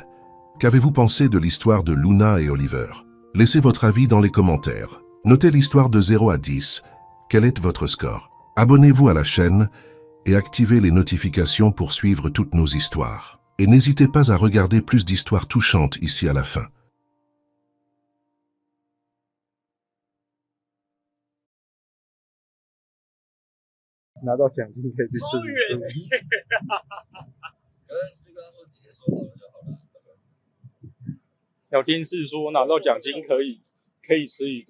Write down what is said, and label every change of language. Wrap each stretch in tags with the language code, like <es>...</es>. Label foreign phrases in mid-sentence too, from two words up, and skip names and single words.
<fr>Qu'avez-vous pensé de l'histoire de Luna et Oliver? Laissez votre avis dans les commentaires. Notez l'histoire de 0 à 10. Quel est votre score? Abonnez-vous à la chaîne et activez les notifications pour suivre toutes nos histoires. Et n'hésitez pas à regarder plus d'histoires touchantes ici à la fin.</fr> <zh>拿到奖金可以去吃。超远的耶！就跟他说直接收好就好了。聊天室说拿到奖金可以吃一顿，</zh>